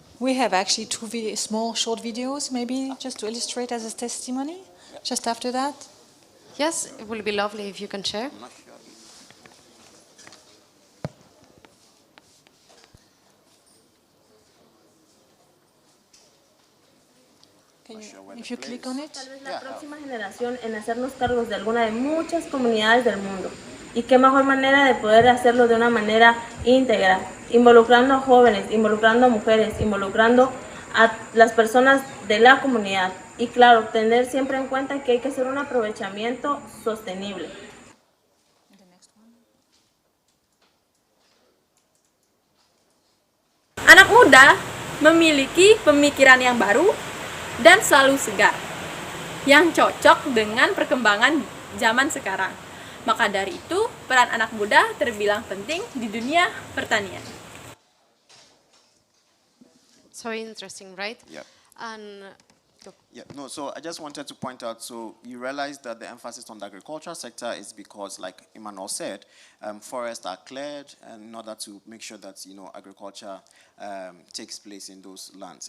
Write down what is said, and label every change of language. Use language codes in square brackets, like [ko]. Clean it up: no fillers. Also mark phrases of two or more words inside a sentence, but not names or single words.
[en] We have actually two small short videos, maybe just to illustrate as a testimony, just after that. Yes, it will be lovely if you can share. I'm not sure. If you click on it. [es] Tal vez la próxima generación en hacernos cargos de alguna de muchas comunidades del mundo. Y qué mejor manera de poder hacerlo de una manera íntegra, involucrando a jóvenes, involucrando a mujeres, involucrando a las personas de la comunidad. Y claro, tener siempre en cuenta que hay que hacer un aprovechamiento sostenible. [id] Anak muda memiliki pemikiran yang baru dan selalu segar, yang cocok dengan perkembangan zaman sekarang. Maka dari itu, peran anak muda terbilang penting di dunia pertanian. [en] So interesting, right? Yep. And Yeah, no, so I just wanted to point out, so you realize that the emphasis on the agricultural sector is because, like Emmanuel said, forests are cleared in order to make sure that, agriculture takes place in those lands.